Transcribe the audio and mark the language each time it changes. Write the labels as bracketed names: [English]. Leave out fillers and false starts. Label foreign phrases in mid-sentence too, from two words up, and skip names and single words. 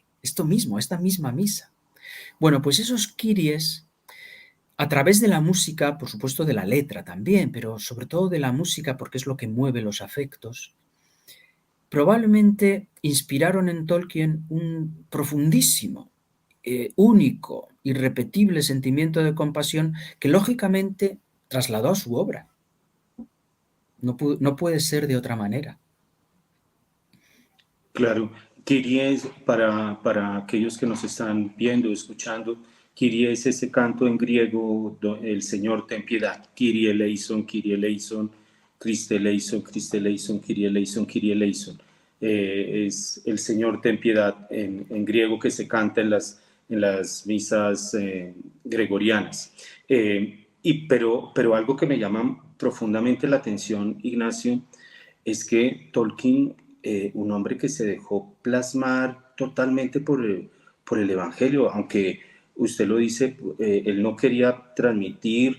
[Spanish] Esto mismo, esta misma misa. Bueno, pues esos Kyries, a través de la música, por supuesto de la letra también, pero sobre todo de la música porque es lo que mueve los afectos, probablemente inspiraron en Tolkien un profundísimo, único, irrepetible sentimiento de compasión que lógicamente trasladó a su obra. No puede ser de otra manera. Claro, Kyrie es, para aquellos que nos están viendo, escuchando, Kyrie es ese canto en griego, el Señor ten piedad, [Greek] Κύριε ελέησον, Χριστέ ελέησον, Χριστέ ελέησον, Κύριε ελέησον, Κύριε ελέησον. [Spanish] Es el Señor ten piedad en griego que se canta en las misas gregorianas. Pero algo que me llama profundamente la atención, Ignacio, es que Tolkien, un hombre que se dejó plasmar totalmente por el Evangelio, aunque usted lo dice, él no quería transmitir.